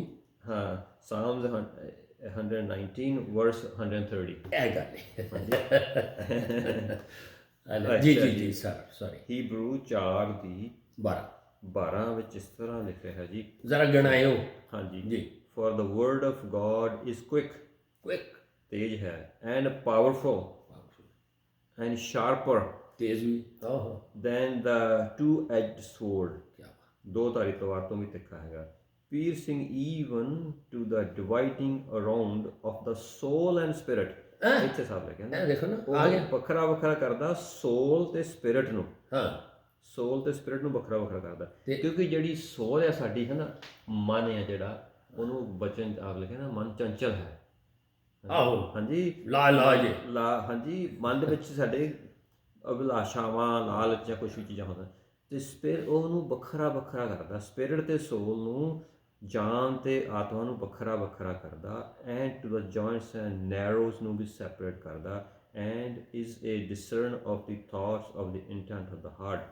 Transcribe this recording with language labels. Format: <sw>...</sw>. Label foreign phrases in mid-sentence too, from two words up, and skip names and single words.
<pa>ਹਾਂ, ਸਾਮਸ 119 ਵਰਸ 130। ਇਹ ਗੱਲ ਹੈ। ਜੀ ਜੀ ਜੀ ਸਰ, ਸੌਰੀ। ਹੀਬਰੂ 4 ਦੀ 12 ਵਿੱਚ ਇਸ ਤਰ੍ਹਾਂ ਲਿਖਿਆ ਹੈ ਜੀ, ਜ਼ਰਾ ਗਣਾਇਓ। ਹਾਂਜੀ ਜੀ।</pa> <en>For the word of God is quick,</en> <pa>ਤੇਜ਼ ਹੈ,</pa> <en>and powerful, and sharper</en> <pa>ਤੇਜ਼ ਵੀ</pa> <en>than the two-edged sword,</en> <hi>क्या बात।</hi> <pa>2 ਧਾਰੀ ਤਲਵਾਰ ਤੋਂ ਵੀ ਤਿੱਖਾ ਹੈਗਾ,</pa> <en>piercing even to the dividing around of the soul and spirit।</en> <pa>ਇੱਥੇ ਸਾਬ ਲਿਖਿਆ ਨਾ, ਇਹ ਦੇਖੋ ਨਾ, ਆ ਗਿਆ ਵੱਖਰਾ ਕਰਦਾ ਸੋਲ ਤੇ ਸਪਿਰਿਟ ਨੂੰ। ਹਾਂ, ਸੋਲ ਤੇ ਸਪਿਰਿਟ ਨੂੰ ਵੱਖਰਾ ਕਰਦਾ, ਕਿਉਂਕਿ ਜਿਹੜੀ ਸੋਲ ਹੈ ਸਾਡੀ, ਹੈ ਨਾ, ਮਨ ਹੈ ਜਿਹੜਾ, ਉਹਨੂੰ ਬਚਨ ਆਪ ਲਿਖਿਆ ਨਾ, ਮਨ ਚੰਚਲ ਹੈ। ਆਹੋ, ਹਾਂਜੀ, ਹਾਂਜੀ, ਮਨ ਦੇ ਵਿੱਚ ਸਾਡੇ ਅਭਿਲਾਸ਼ਾਵਾਂ, ਲਾਲਚ ਜਾਂ ਕੁਛ ਵੀ ਚੀਜ਼ਾਂ ਹੁੰਦੀਆਂ, ਤੇ ਉਹਨੂੰ ਵੱਖਰਾ ਕਰਦਾ, ਸਪਿਰਿਟ ਤੇ ਸੋਲ ਨੂੰ, ਜਾਨ ਤੇ ਆਤਮਾ ਨੂੰ ਵੱਖਰਾ ਕਰਦਾ,</pa> <en>and to the joints and narrows</en> <pa>ਨੂੰ ਵੀ ਸੈਪਰੇਟ ਕਰਦਾ,</pa> <en>and is a discern of the thoughts of the intent of the heart.</en>